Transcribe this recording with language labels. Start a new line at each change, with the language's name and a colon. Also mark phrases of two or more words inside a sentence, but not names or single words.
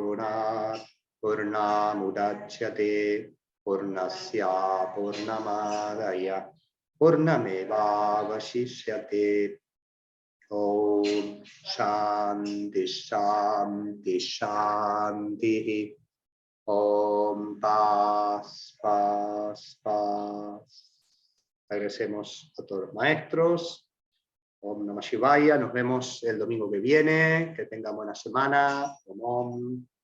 Sanskrit: Purnamudachyate Purnasya Purnamadaya Purnameva Vashishyate. Om Shanti Shanti Shanti.
Spanish: Om Paz Paz Paz. Agradecemos a todos los maestros.
Sanskrit: Om Namah Shivaya.
Spanish: Nos vemos el domingo que viene. Que tengan buena semana. Om.